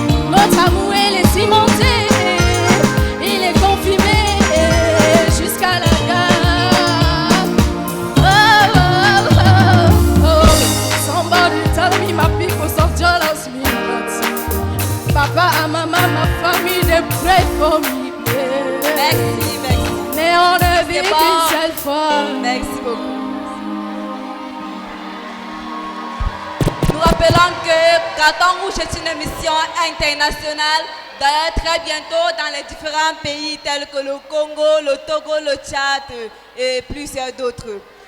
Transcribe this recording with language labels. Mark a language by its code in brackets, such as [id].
[fr] Notre amour, il est cimenté, il est confirmé jusqu'à la gare. Oh, oh, oh, oh. [en] Somebody tell me my people so jealous me. Papa and mama, my family, they pray for me. [fr] Merci, merci. Mais on ne vit qu'une seule fois. Merci beaucoup. Nous rappelons que Carton Rouge est une émission internationale. D'ailleurs, très bientôt dans les différents pays tels que le Congo, le Togo, le Tchad et plusieurs d'autres.